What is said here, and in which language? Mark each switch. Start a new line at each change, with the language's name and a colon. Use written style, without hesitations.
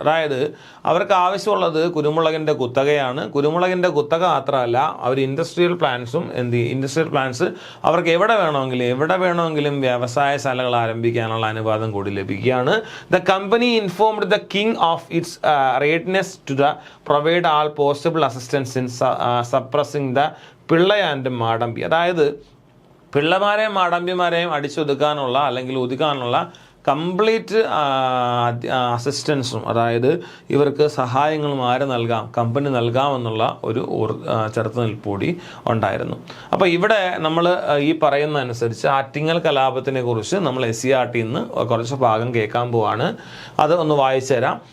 Malayalam: അതായത് അവർക്ക് ആവശ്യമുള്ളത് കുരുമുളകിൻ്റെ കുത്തകയാണ്. കുരുമുളകിൻ്റെ കുത്തക മാത്രമല്ല, അവർ ഇൻഡസ്ട്രിയൽ പ്ലാൻസും ഇൻഡസ്ട്രിയൽ പ്ലാൻസ് അവർക്ക് എവിടെ വേണമെങ്കിലും വ്യവസായ ശാലകൾ ആരംഭിക്കാനുള്ള അനുവാദം കൂടി ലഭിക്കുകയാണ്. The
English: company informed the king of its readiness to provide all possible assistance in suppressing the Pillai and Madampi.
Malayalam: അതായത് പിള്ളമാരെയും മാടമ്പിമാരെയും അടിച്ചൊതുക്കാനുള്ള അല്ലെങ്കിൽ ഒതുക്കാനുള്ള കംപ്ലീറ്റ് അസിസ്റ്റൻസും, അതായത് ഇവർക്ക് സഹായങ്ങളും ആര് നൽകാം, കമ്പനി നൽകാമെന്നുള്ള ഒരു ചെറുത്തുനിൽപ്പൂടി ഉണ്ടായിരുന്നു. അപ്പോൾ ഇവിടെ നമ്മൾ ഈ പറയുന്ന അനുസരിച്ച് ആറ്റിങ്ങൽ കലാപത്തിനെ കുറിച്ച് നമ്മൾ SCERTയിൽ നിന്ന് കുറച്ച് ഭാഗം കേൾക്കാൻ പോവാണ്. അത് ഒന്ന് വായിച്ചു തരാം.